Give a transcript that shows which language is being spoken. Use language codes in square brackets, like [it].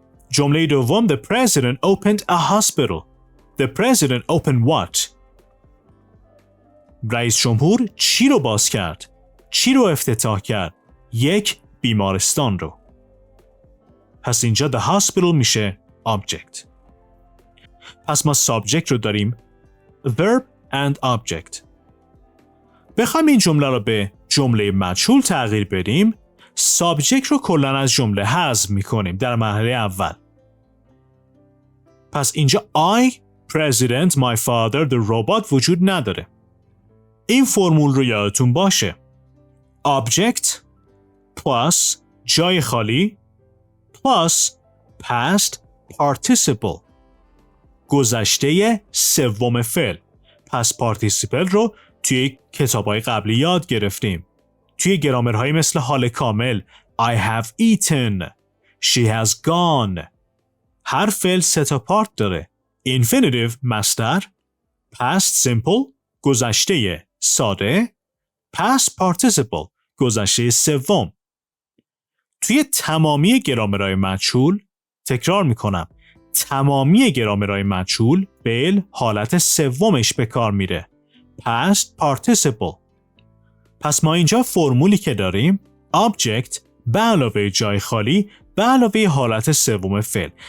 [fa] جمله دوم [en] The president opened a hospital. The president opened what? [fa] رئیس جمهور چی رو باز کرد؟ چی رو افتتاح کرد؟ یک بیمارستان رو. پس اینجا the hospital میشه object. پس ما subject رو داریم verb and object. بخوایم این جمله رو به جمله مجهول تغییر بدیم subject رو کلاً از جمله حذف میکنیم در مرحله اول. پس اینجا [en] I, president, my father, the robot [fa] وجود نداره. این فرمول رو یادتون باشه. object plus جای خالی [en] plus past participle [fa] گذشته سوم فعل. پس participle رو توی کتاب‌های قبلی یاد گرفتیم. توی گرامرهای مثل حال کامل [en] I have eaten, she has gone. [fa] هر فعل سه تا پارت داره. infinitive مصدر، past simple گذشته ساده، past participle گذشته سوم. توی تمامی گرامرهای مجهول تکرار میکنم تمامی گرامرهای مجهول فعل حالت سومش به کار میره past participle. پس ما اینجا فرمولی که داریم object به علاوه جای خالی به علاوه حالت سوم فعل.